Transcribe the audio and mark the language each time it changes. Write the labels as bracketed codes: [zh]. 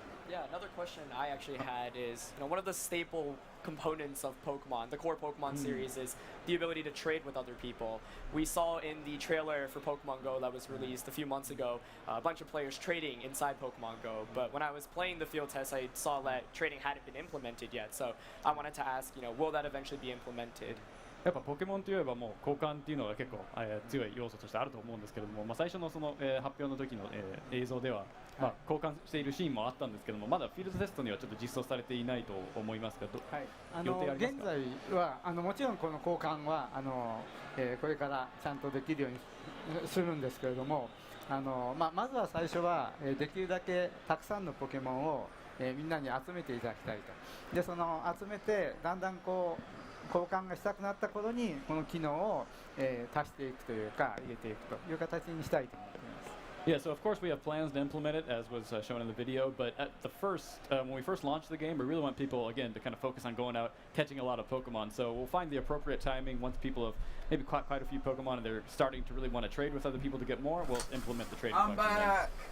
[en] Yeah, another question I actually had is, one of the staple components of Pokemon, the core Pokemon series, is the ability to trade with other people. We saw in the trailer for Pokemon Go that was released a few months ago, a bunch of players trading inside Pokemon Go, but when I was playing the field test, I saw that trading hadn't been implemented yet, so I wanted to ask, will that eventually be implemented? [ja] やっぱポケモンといえばもう交換っていうのが結構、強い要素としてあると思うんですけども、最初のその、発表の時の、映像では、交換しているシーンもあったんですけども、まだフィールドテストにはちょっと実装されていないと思いますが、予定ありますか？現在はもちろんこの交換はこれからちゃんとできるようにするんですけれども、まずは最初は、できるだけたくさんのポケモンを、みんなに集めていただきたいと。でその集めてだんだんこう交換がしたくなった頃にこの機能を、足していくというか入れていくという形にしたいと思っています。 [en] Yeah, so of course we have plans to implement it as was shown in the video, but at the when we first launched the game, we really want people again to kind of focus on going out, catching a lot of Pokemon. So we'll find the appropriate timing once people have maybe caught quite a few Pokemon and they're starting to really want to trade with other people to get more, we'll implement the trading function.